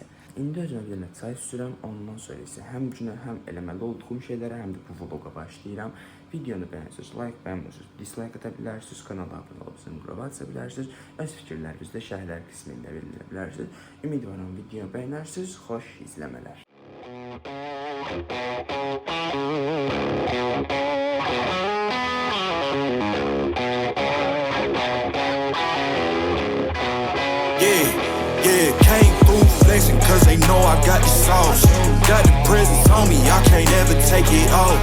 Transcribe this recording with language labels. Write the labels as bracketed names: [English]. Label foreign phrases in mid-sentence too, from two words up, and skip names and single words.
[Azerbaijani] İndi özümə bir dənə çay sürəm, ondan sonra isə həm günə, həm eləməli olduğum şeylərə, həm də bu vloqa başlayıram. Videonu bəyənsiniz, like, bəyənmirsiniz, dislike ata bilərsiniz, kanala abunə olub zınqrova aça bilərsiniz, öz fikirlərinizi də şərhlər qismində bildirə bilərsiniz. Ümidvaram videonu bəyənərsiniz, xoş izləmələr. [English] Yeah, came through flexing cause they know I got the sauce. Got the presents on me, I can't ever take it off.